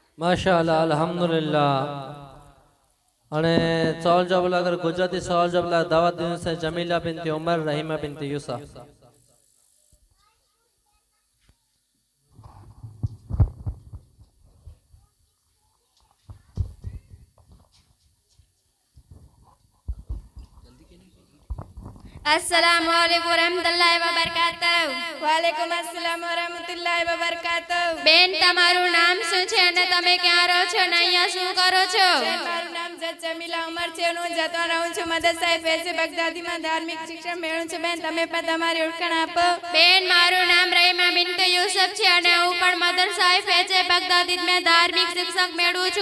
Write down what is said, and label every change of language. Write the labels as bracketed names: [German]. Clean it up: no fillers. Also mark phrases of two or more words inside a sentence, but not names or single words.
[Arabic] ما شاء الله الحمد لله [Gujarati] અને સવાલ જવાબ અગર ગુજરાતી સવાલ જવાબ દાવત દીને છે જમીલા બિનતી ઉમર રહીમા બિનતી યુસુફ [Arabic] السلام عليكم ورحمة الله وبركاته. وعليكم السلام ورحمة الله وبركاته. [Gujarati] બેન તમારું નામ શું છે અને તમે ક્યાં રહો છો અને અહીંયા શું કરો છો? મારું નામ જમીલા ઉમર છે અને હું જતો રહું છું મદરસાએ ફૈઝે બગદાદીમાં ધાર્મિક શિક્ષણ મેળવું છું. બેન તમે પણ તમારી ઓળખાણ આપો. બેન મારું નામ રહીમા બિનતી યુસુફ છે અને હું પણ મદરસાએ ફૈઝે બગદાદીમાં ધાર્મિક શિક્ષક મેળવું છું.